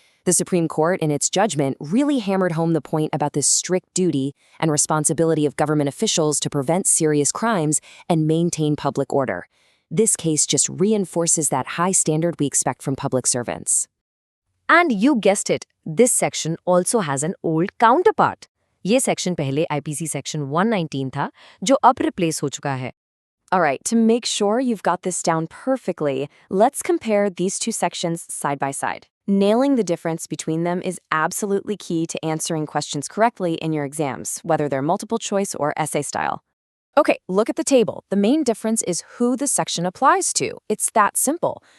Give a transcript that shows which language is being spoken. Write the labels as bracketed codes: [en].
[en] The Supreme Court, in its judgment, really hammered home the point about the strict duty and responsibility of government officials to prevent serious crimes and maintain public order. This case just reinforces that high standard we expect from public servants. And you guessed it, this section also has an old counterpart. [hi] ये section पहले IPC section 119 था, जो अब replace हो चुका है. [en] All right, to make sure you've got this down perfectly, let's compare these two sections side by side. Nailing the difference between them is absolutely key to answering questions correctly in your exams, whether they're multiple choice or essay style. Okay, look at the table. The main difference is who the section applies to. It's that simple.